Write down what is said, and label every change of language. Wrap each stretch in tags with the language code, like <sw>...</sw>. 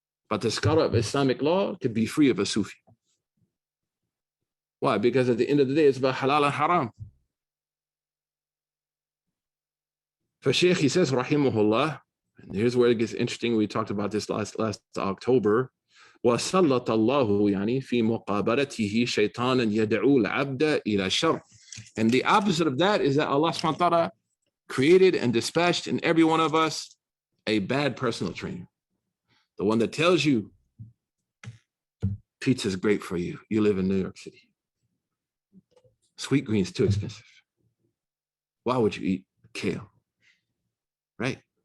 <en>But the scholar of Islamic law could be free of a Sufi. Why? Because at the end of the day, it's about halal and haram. For Sheikh, he says, rahimahullah, and here's where it gets interesting. We talked about this last October.</en> <ar>وَسَلَّطَ اللَّهُ يعني في مقابلته شيطانا يدعو العبد إلى الشر.</ar> <en>And the opposite of that is that Allah subhanahu wa ta'ala created and dispatched in every one of us a bad personal trainer. The one that tells you pizza is great for you. You live in New York City. Sweet green is too expensive. Why would you eat kale? Right?</en>